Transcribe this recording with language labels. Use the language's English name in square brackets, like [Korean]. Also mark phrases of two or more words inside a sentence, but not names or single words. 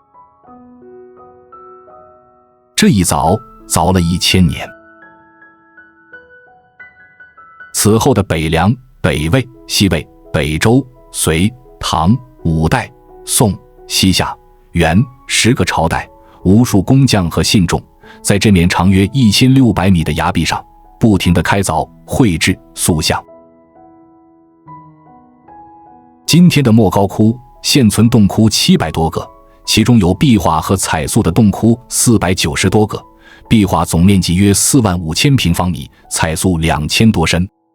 [Chinese] 這一鑿鑿了1000年。此後的北涼、北魏、西魏、北周、隋、唐、五代、宋、西夏、元10 個朝代，無數工匠和信眾在這面長約1600米的崖壁上不停地開鑿、繪製、塑像。今天的莫高窟現存洞窟700多個，其中有壁畫和彩塑的洞窟490多個，壁畫總面積約45000平方米，彩塑2000多身。